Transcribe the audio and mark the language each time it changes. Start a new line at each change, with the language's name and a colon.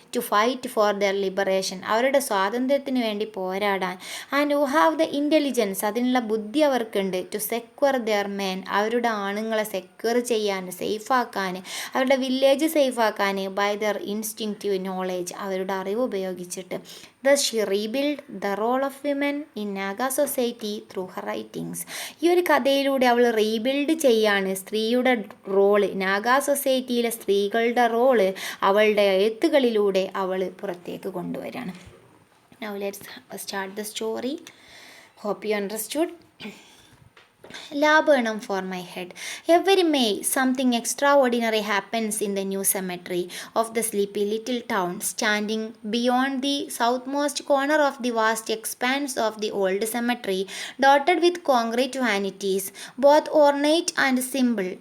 English: to fight for their liberation
Malayalam: അവരുടെ സ്വാതന്ത്ര്യത്തിന് വേണ്ടി പോരാടാൻ.
English: and who have the intelligence
Malayalam: അതിനുള്ള ബുദ്ധി അവർക്കുണ്ട്.
English: to secure their men
Malayalam: അവരുടെ ആണുങ്ങളെ സെക്യൂർ ചെയ്യാൻ സേഫാക്കാൻ, അവരുടെ വില്ലേജ് സേഫാക്കാൻ.
English: by their instinctive knowledge
Malayalam: അവരുടെ അറിവ് ഉപയോഗിച്ചിട്ട്.
English: Thus she rebuilt the role of women in Naga society through her writings.
Malayalam: ഈ ഒരു കഥയിലൂടെ അവൾ റീബിൽഡ് ചെയ്യാണ് സ്ത്രീയുടെ റോള്, നാഗാ സൊസൈറ്റിയിലെ സ്ത്രീകളുടെ റോള് അവളുടെ എഴുത്തുകളിലൂടെ അവൾ പുറത്തേക്ക് കൊണ്ടുവരികയാണ്.
English: Now let's start the story. Hope you understood. Laburnum for my head. Every May, something extraordinary happens in the new cemetery of the sleepy little town, standing beyond the southmost corner of the vast expanse of the old cemetery, dotted with concrete vanities, both ornate and simple.